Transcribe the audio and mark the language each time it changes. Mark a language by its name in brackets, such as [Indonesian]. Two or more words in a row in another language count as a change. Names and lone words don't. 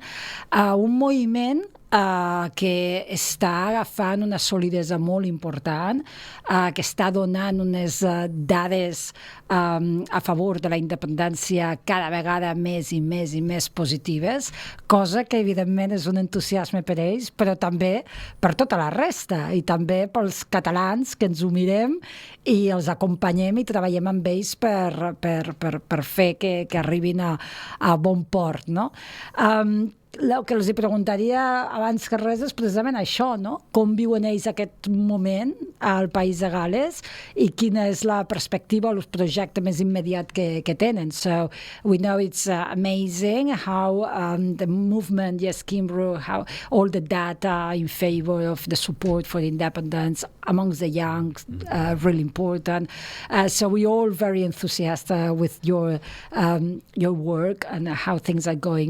[Catalan] Un moviment que està agafant una solidesa molt important, que està donant unes dades a favor de la independència cada vegada més i més i més positives, cosa que evidentment és un entusiasme per ells, però també per tota la resta, i també pels catalans que ens ho mirem i els acompanyem i treballem amb ells per fer que arribin a bon port, no? El que els preguntaria abans que res és precisament això, no? Com viuen ells aquest moment al País de Gales i quina és la perspectiva o el projecte més immediat que tenen. [English] So we know it's amazing how the movement, Yes Cymru, how all the data in favor of the support for independence amongst the young, really important. So we're all very enthusiastic with your work and how things are going.